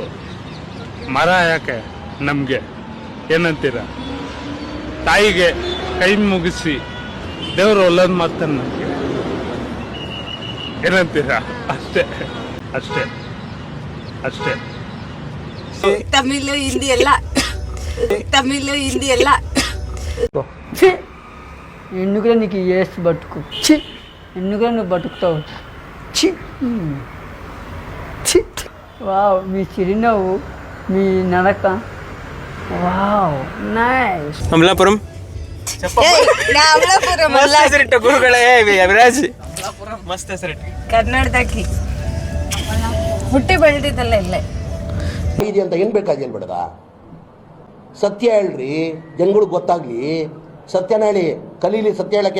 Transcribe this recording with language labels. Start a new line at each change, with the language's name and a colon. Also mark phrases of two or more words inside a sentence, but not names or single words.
Kannada: ಮರ ಯಾಕೆ ನಮ್ಗೆ ಏನಂತೀರ? ತಾಯಿಗೆ ಕೈ ಮುಗಿಸಿ ದೇವರು ಒಳ್ಳೇದ್ ಮಾಡ್ತಾನೆ ನಮ್ಗೆ. ಏನಂತೀರಾ? ಅಷ್ಟೇ ಅಷ್ಟೇ ಅಷ್ಟೇ. ತಮಿಳು ಹಿಂದಿ ಎಲ್ಲ
Telugu: ఎందుకురా నీకు ఏసు బతుకు చి ఎందుకురా నువ్వు బతుకుతావు చి చి. వావ్, మీ చిరునవ్వు, మీ నడక,
English: wow nice.
Kannada: ಅಮಲಾಪುರಂ ಗುರುಗಳೇ. ಅಭಿರಾಜ್ ಮಸ್ತ್ ಹೆಸರಿಟ್ಟು. ಕನ್ನಡದಾಗಿ ಹುಟ್ಟಿ ಬೆಳೆದಿದ್ದಲ್ಲ ಇಲ್ಲೇ. ಇದೆ ಅಂತ ಏನ್ ಬೇಕಾದ ಏನ್ ಬೇಡದ? ಸತ್ಯ ಹೇಳ್ರಿ, ಜನಗಳಿಗೆ ಗೊತ್ತಾಗ್ಲಿ. ಸತ್ಯನ ಹೇಳಿ, ಕಲೀಲಿ ಸತ್ಯ ಹೇಳಕ್ಕೆ.